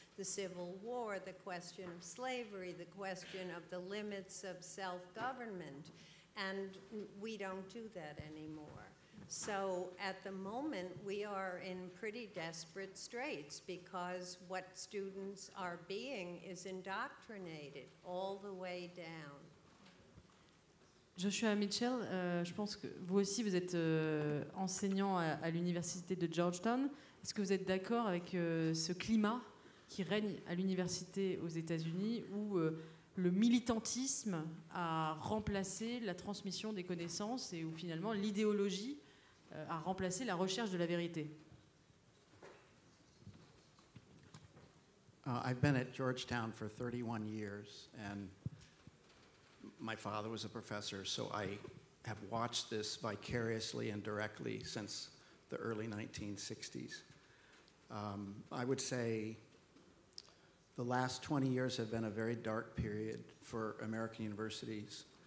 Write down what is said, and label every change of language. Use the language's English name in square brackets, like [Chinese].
[English] The Civil War, the question of slavery, the question of the limits of self-government. And we don't do that anymore. So at the moment, we are in pretty desperate straits, because what students are being is indoctrinated all the way down. [French] Joshua Mitchell, je pense que vous aussi, vous êtes enseignant à l'université de Georgetown. Est-ce que vous êtes d'accord avec ce climat qui règne à l'université aux États-Unis, où le militantisme a remplacé la transmission des connaissances et où finalement l'idéologie a remplacé la recherche de la vérité? [English] I've been at Georgetown for 31 years, and my father was a professor, so I have watched this vicariously and directly since the early 1960s. I would say the last 20 years have been a very dark period for American universities.